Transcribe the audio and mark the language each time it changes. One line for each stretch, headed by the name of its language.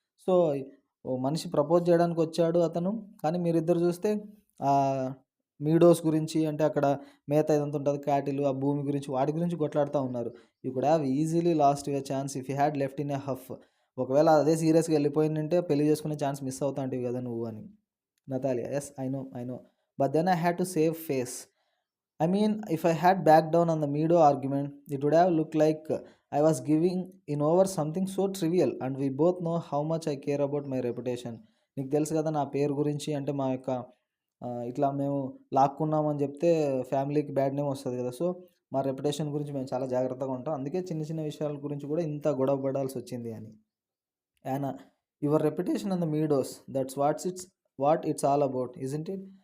Telugu: So ఓ మనిషి propose చేయడానికి వచ్చాడు అతను, కానీ మీరిద్దరు చూస్తే మీడోస్ గురించి అంటే అక్కడ మేత ఇదంతా ఉంటుంది క్యాటిల్, ఆ భూమి గురించి వాటి గురించి కొట్లాడుతూ ఉన్నారు.
English: You could have easily lost your chance if you had left in a huff.
Telugu: ఒకవేళ అదే సీరియస్గా వెళ్ళిపోయిందంటే పెళ్లి చేసుకునే ఛాన్స్ మిస్ అవుతా అంటివి కదా నువ్వు అని.
English: Natalia yes I know but then I had to save face. I mean, if I had backed down on the Meadow argument, it would have looked like I was giving in over something so trivial, and we both know how much I care about my reputation.
Telugu: నీకు తెలుసు కదా నా పేరు గురించి, అంటే మా యొక్క ఇట్లా మేము లాక్కున్నామని చెప్తే ఫ్యామిలీకి బ్యాడ్ నేమ్ వస్తుంది కదా. సో మా రెప్యుటేషన్ గురించి మేము చాలా జాగ్రత్తగా ఉంటాం, అందుకే చిన్న చిన్న విషయాల గురించి కూడా ఇంత గొడవ పడాల్సి వచ్చింది అని.
English: Yana your reputation and the Meadows that's what it's all about isn't it.